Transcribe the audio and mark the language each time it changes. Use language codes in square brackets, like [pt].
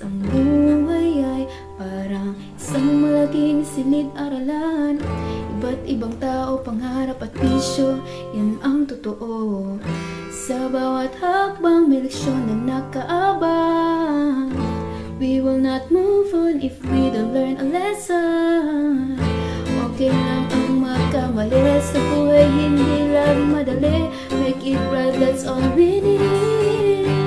[tl] Ang buhay ay parang isang malaking silid-aralan. Iba't ibang tao, pangarap at bisyo, yan ang totoo. Sa bawat hakbang may leksyon na nakaabang. [en] We will not move on if we don't learn a lesson. [tl] Okay lang ang magkamali, sa buhay hindi lang madali. [en] Make it right, that's all we need.